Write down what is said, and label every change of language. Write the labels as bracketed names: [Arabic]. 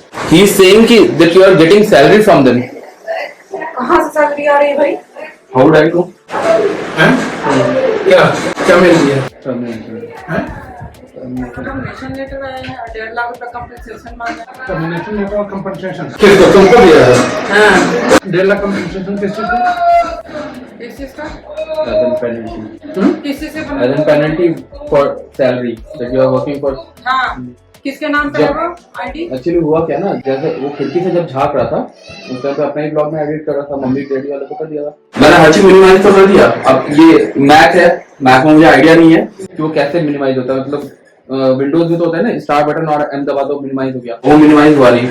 [English] He is saying कि that you are getting salary from them. [Hindi] कहाँ से salary आ रही है भाई? [English] How would I know? [Hindi] क्या क्या मिल गया? टर्मिनेशन लेटर आया है, 1.5 लाख रुपए कंपनसेशन मांगा है। टर्मिनेशन लेटर और कंपनसेशन किसको? तुमको दिया है? हाँ, 1.5 लाख कंपनसेशन किस चीज का? किस चीज का? [English] Penalty. [Hindi] किस चीज से [English] As [Hindi] बना? [English] in penalty for salary that you are working for. [Hindi] हाँ, किसके नाम पे है वो आईडी? एक्चुअली हुआ क्या ना, जैसे वो खिड़की से जब झांक रहा था उस टाइम पे अपना ही ब्लॉग में एडिट कर रहा था, मम्मी डैडी वाले को कर दिया था। मैंने हर चीज मिनिमाइज तो कर दिया। अब ये मैक है, मैक में मुझे आइडिया नहीं है कि वो कैसे मिनिमाइज होता है। मतलब विंडोज में तो होता है ना, स्टार बटन और एम दबा दो मिनिमाइज हो गया, वो मिनिमाइज हुआ नहीं।